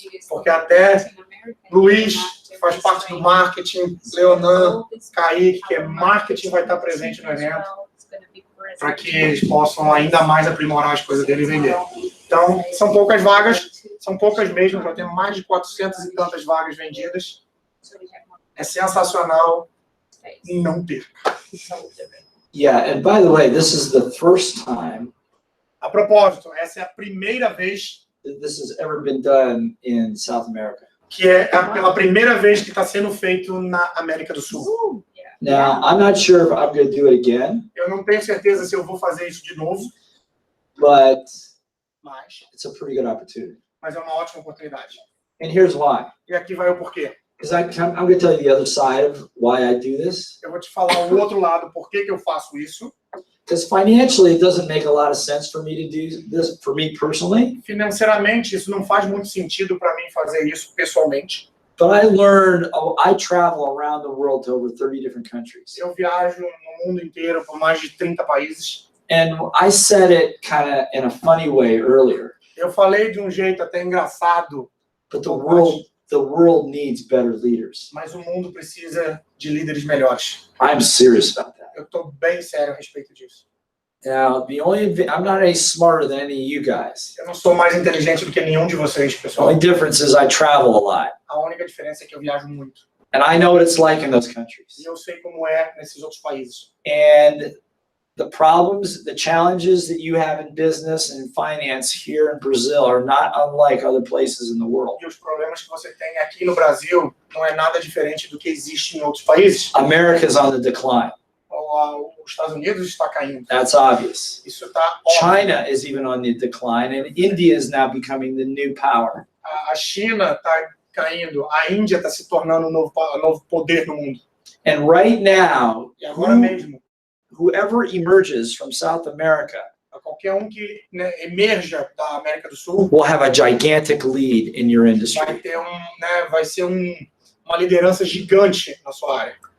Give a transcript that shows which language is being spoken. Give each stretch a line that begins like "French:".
Portuguese: Porque até Luiz, que faz parte do marketing, Leonan, Kaique, que é marketing, vai estar presente no evento, para que eles possam ainda mais aprimorar as coisas dele e vender. Então, são poucas vagas, são poucas mesmo, para ter mais de 400 e tantas vagas vendidas. É sensacional, não perca.
English: Yeah, and by the way, this is the first time
Portuguese: A propósito, essa é a primeira vez
English: that this has ever been done in South America.
Portuguese: que é pela primeira vez que está sendo feito na América do Sul.
English: Now, I'm not sure if I'm going to do it again,
Portuguese: Eu não tenho certeza se eu vou fazer isso de novo,
English: but
Portuguese: mas
English: it's a pretty good opportunity.
Portuguese: é uma ótima oportunidade.
English: And here's why.
Portuguese: E aqui vai o porquê.
English: Because I'm going to tell you the other side of why I do this.
Portuguese: Eu vou te falar o outro lado, por que eu faço isso.
English: Because financially, it doesn't make a lot of sense for me to do this, for me personally.
Portuguese: Financeiramente, isso não faz muito sentido para mim fazer isso pessoalmente.
English: But I learned, I travel around the world to over 30 different countries.
Portuguese: Eu viajo no mundo inteiro por mais de 30 países.
English: And I said it kind of in a funny way earlier.
Portuguese: Eu falei de um jeito até engraçado,
English: But the world needs better leaders.
Portuguese: mas o mundo precisa de líderes melhores.
English: I'm serious about that.
Portuguese: Eu estou bem sério a respeito disso.
English: Now, I'm not any smarter than any of you guys.
Portuguese: Eu não sou mais inteligente do que nenhum de vocês,
English: The
Portuguese: pessoal.
English: only difference is I travel a lot.
Portuguese: A única diferença é que eu viajo muito.
English: And I know what it's like in those
Portuguese: E
English: countries.
Portuguese: eu sei como é nesses outros países.
English: And the problems, the challenges that you have in business and finance here in Brazil are not unlike other places in the world.
Portuguese: E os problemas que você tem aqui no Brasil não é nada diferente do que existe em outros países.
English: America's on the decline.
Portuguese: Os Estados Unidos está caindo.
English: That's obvious.
Portuguese: Isso está óbvio.
English: China is even on the decline, and India is now becoming the new power.
Portuguese: A China está caindo. A Índia está se tornando um novo poder no mundo.
English: And right now,
Portuguese: E agora mesmo,
English: whoever emerges from South America
Portuguese: qualquer que emerja da América do Sul
English: will have a gigantic lead in your industry.
Portuguese: vai ser uma liderança gigante na sua área.